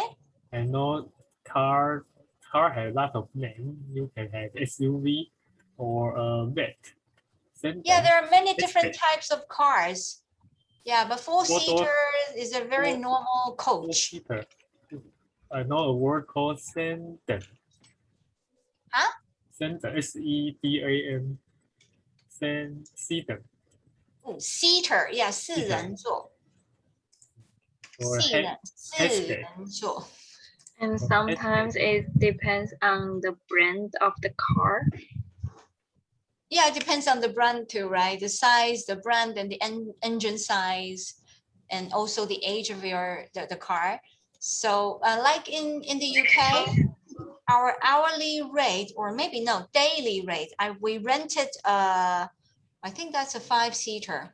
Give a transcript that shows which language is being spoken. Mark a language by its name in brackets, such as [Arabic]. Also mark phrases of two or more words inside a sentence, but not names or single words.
[English] And no car has a lot of names. You can have SUV or a vet. Yeah, there are many Hatchback. different types of cars. Yeah, but 4-seater is a very Four- normal coach. Four-seater. I know a word called sedan. Huh? Sedan, SEDAN. Sedan. Seater, yeah, 4人座. Or 4人座. And sometimes it depends on the brand of the car. Yeah, it depends on the brand too, right? The size, the brand, and the engine size, and also the age of the car. So like in the UK, our hourly rate, or maybe no, daily rate, we rented I think that's a 5-seater.